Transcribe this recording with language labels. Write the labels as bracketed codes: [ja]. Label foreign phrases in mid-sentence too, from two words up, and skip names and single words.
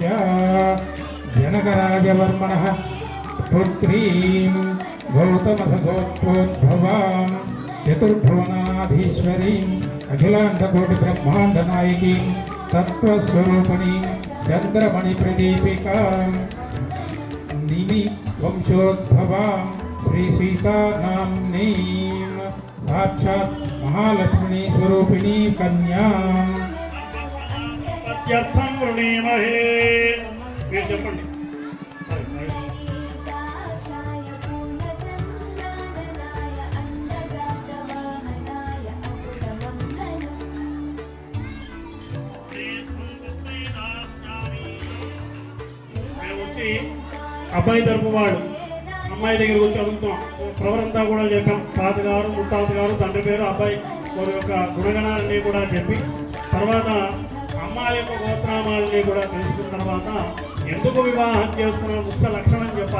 [sa] जनकराजवर्मणः पुत्रीं गौतमसगोत्रोद्भवां चतुर्भुवनाधीश्वरीं अखिलाण्डकोटिब्रह्माण्डनायकीं तत्त्वस्वरूपिणीं चन्द्रमणिप्रदीपिकां निमि वंशोद्भवां श्रीसीतानाम्नीं साक्षात् महालक्ष्मी स्वरूपिणी कन्याम् అత్యర్థం వృణీమహే. [te] మీరు చెప్పండి. [sa] ीकाक्षाय पूर्णचन्द्राननाय अण्डजातवाहनाय अमृतमङ्गलम्. [te] మేము వచ్చి అబ్బాయి తరపు వాడు అమ్మాయి దగ్గరికి వచ్చి అడుగుతాం. ప్రవరంతా కూడా చెప్పాం. తాతగారు ముత్తాతగారు తండ్రి పేరు అబ్బాయి వారి యొక్క గుణగణాలన్నీ కూడా చెప్పి తర్వాత అమ్మాయి యొక్క గోత్రామాలని కూడా తెలుసుకున్న తర్వాత ఎందుకు వివాహం చేస్తున్నాం ముఖ్య లక్షణం చెప్పాలి.